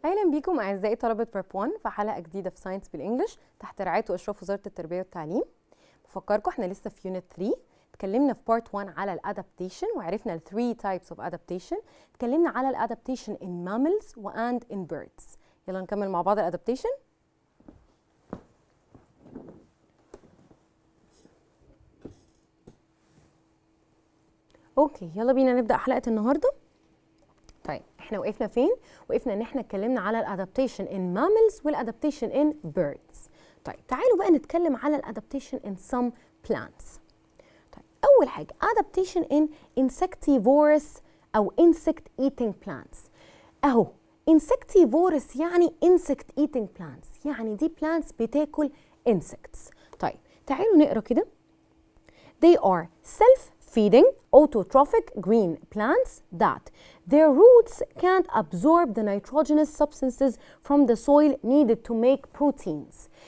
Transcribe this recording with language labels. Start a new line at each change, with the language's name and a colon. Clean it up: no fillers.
Arabic: بيكم أعزائي طلبة بيرب 1 في حلقة جديدة في ساينس بالإنجلش تحت رعاية وإشراف وزارة التربية والتعليم. بفكركم احنا لسه في يونت 3، اتكلمنا في بارت 1 على الادابتيشن وعرفنا ال
English: 3 types of adaptation.
Arabic: اتكلمنا على الادابتيشن
English: in mammals and in birds.
Arabic: يلا نكمل مع بعض الادابتيشن. اوكي يلا بينا نبدأ حلقة النهارده. طيب احنا وقفنا فين؟ وقفنا ان احنا اتكلمنا على الادابتيشن
English: in mammals
Arabic: والادابتيشن
English: in birds.
Arabic: طيب تعالوا بقى نتكلم على الادابتيشن
English: in some plants.
Arabic: طيب اول حاجه
English: adaptation in insectivorous او insect eating plants. اهو insectivorous يعني insect eating plants،
Arabic: يعني دي
English: plants
Arabic: بتاكل
English: insects.
Arabic: طيب تعالوا نقرا كده.
English: They are self-feeding autotrophic green plants that their roots can't absorb the nitrogenous substances from the soil needed to make proteins.